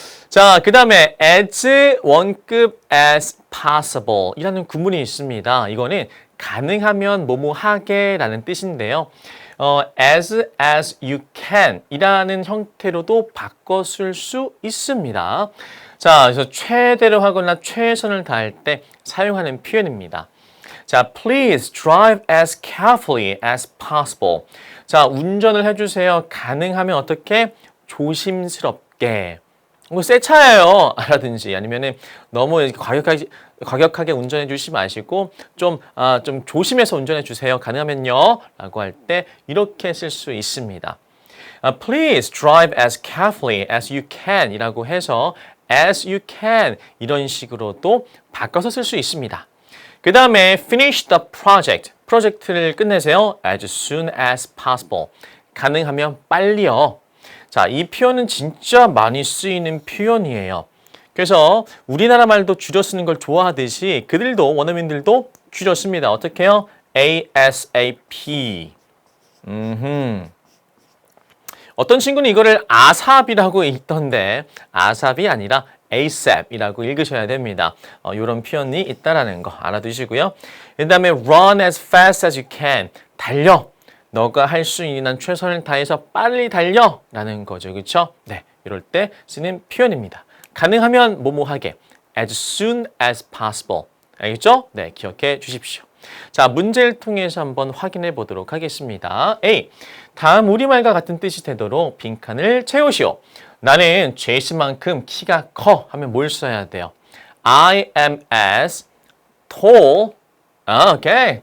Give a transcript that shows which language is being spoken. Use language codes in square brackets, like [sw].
[ko] 자, 그 다음에 as 원급 as possible 이라는 구문이 있습니다. 이거는 가능하면 뭐뭐 하게라는 뜻인데요. as you can 이라는 형태로도 바꿔 쓸 수 있습니다. 자, 그래서 최대로 하거나 최선을 다할 때 사용하는 표현입니다. [en] 자, please drive as carefully as possible. [ko] 자, 운전을 해주세요. 가능하면 어떻게? 조심스럽게. 뭐 새 차예요. 라든지 아니면은 너무 과격하게 운전해 주시지 마시고 좀 조심해서 운전해 주세요. 가능하면요. 라고 할 때 이렇게 쓸 수 있습니다. [en] Please drive as carefully as you can [ko] 이라고 해서 [en] as you can [ko] 이런 식으로도 바꿔서 쓸 수 있습니다. 그 다음에 [en] finish the project. [ko] 프로젝트를 끝내세요. [en] as soon as possible. [ko] 가능하면 빨리요. 자, 이 표현은 진짜 많이 쓰이는 표현이에요. 그래서 우리나라 말도 줄여 쓰는 걸 좋아하듯이 그들도 원어민들도 줄여 씁니다. 어떻게 해요? ASAP. 어떤 친구는 이거를 아삽이라고 읽던데 아삽이 아니라 ASAP이라고 읽으셔야 됩니다. 이런 표현이 있다라는 거 알아두시고요. 그 다음에 [en] run as fast as you can. [ko] 달려. 너가 할 수 있는 한 최선을 다해서 빨리 달려 라는 거죠. 그렇죠? 네, 이럴 때 쓰는 표현입니다. 가능하면 뭐뭐 하게 [en] as soon as possible. [ko] 알겠죠? 네, 기억해 주십시오. 자, 문제를 통해서 한번 확인해 보도록 하겠습니다. A. 다음 우리말과 같은 뜻이 되도록 빈칸을 채우시오. 나는 제이슨만큼 키가 커 하면 뭘 써야 돼요? [en] I am as tall. 오케이.